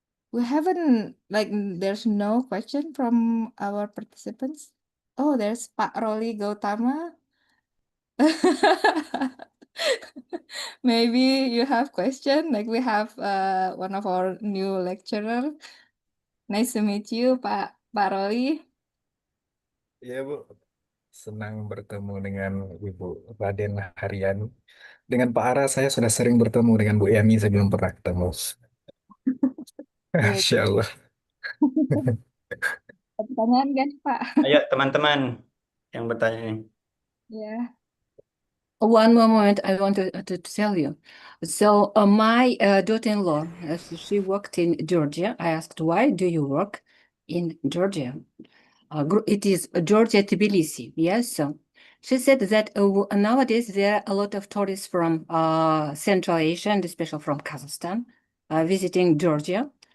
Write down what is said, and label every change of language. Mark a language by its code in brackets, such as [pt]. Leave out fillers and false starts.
[en] We haven't, like, there's no question from our participants. Oh, there's Pak Roli Gautama. Maybe you have question, like we have one of our new lecturer. Nice to meet you, Pak Roli. [id] Iya, Bu. Senang bertemu dengan Ibu Raden Haryani. Dengan Pak Ara, saya sudah sering bertemu. Dengan Bu Yani, saya belum pernah ketemu. Iya. Masya Allah. Pertanyaan kan, Pak? Ayo teman-teman yang bertanya ini. [en] Yeah. One more moment, I want to tell you. So my daughter-in-law, she worked in Georgia. I asked, why do you work in Georgia? It is Georgia, Tbilisi. Yes. So she said that nowadays there are a lot of tourists from Central Asia and especially from Kazakhstan visiting Georgia.